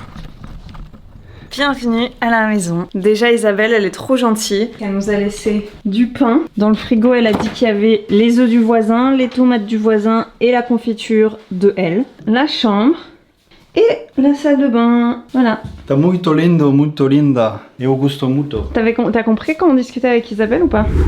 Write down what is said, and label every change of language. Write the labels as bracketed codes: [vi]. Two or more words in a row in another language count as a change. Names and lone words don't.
[fr] Bienvenue à la maison. Déjà Isabelle, elle est trop gentille. Elle nous a laissé du pain. Dans le frigo, elle a dit qu'il y avait les œufs du voisin, les tomates du voisin et la confiture de elle. La chambre et la salle de bain. Voilà. [pt] T'as muito lindo, muito linda. Eu gusto muito. [fr] T'as compris quand on discutait avec Isabelle ou pas?